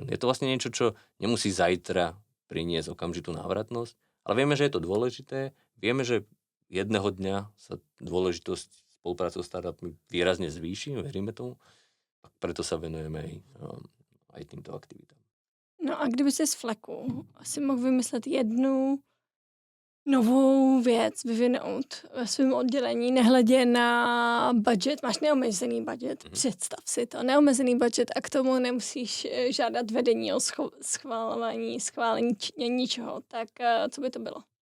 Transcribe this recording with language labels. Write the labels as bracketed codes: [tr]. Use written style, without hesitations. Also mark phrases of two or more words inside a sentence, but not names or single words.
[sk] Je to vlastne niečo, čo nemusí zajtra priniesť okamžitú návratnosť, ale vieme, že je to dôležité. Vieme, že jedného dňa sa dôležitosť spolupráce so startupmi výrazne zvýši, veríme tomu. A preto sa venujeme aj týmto aktivitám. [cs] No a kdyby si z fleku asi mohl vymyslet jednu novou věc vyvinout ve svém oddělení, nehledě na budget, máš neomezený budget, představ si to, neomezený budget a k tomu nemusíš žádat vedení o schválení ničeho, tak co by to bylo?